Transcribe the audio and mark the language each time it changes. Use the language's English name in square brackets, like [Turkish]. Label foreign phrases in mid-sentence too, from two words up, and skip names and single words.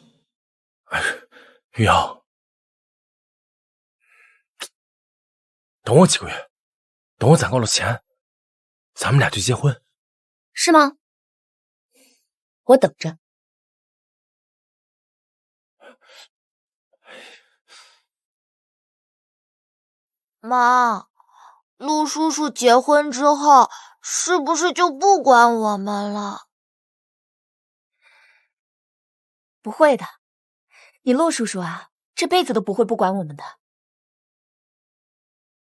[Chinese] 玉瑤，等我幾個月，等我攢夠了錢，咱們倆就結婚。是嗎？我等着。媽，陸叔叔結婚之後，是不是就不管我們了？不會的，你陸叔叔啊，這輩子都不會不管我們的。